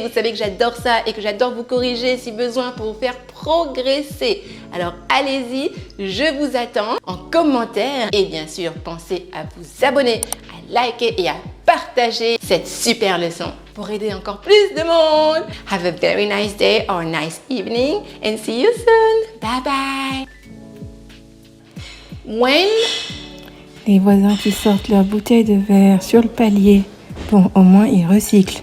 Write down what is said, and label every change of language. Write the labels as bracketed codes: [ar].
[fr] Vous savez que j'adore ça et que j'adore vous corriger si besoin pour vous faire progresser. Alors allez-y, je vous attends en commentaire et bien sûr pensez à vous abonner, à liker et à partager cette super leçon pour aider encore plus de monde. [en] Have a very nice day or nice evening and see you soon. Bye bye. When [fr] Les voisins qui sortent leur bouteille de verre sur le palier. Bon, au moins ils recyclent.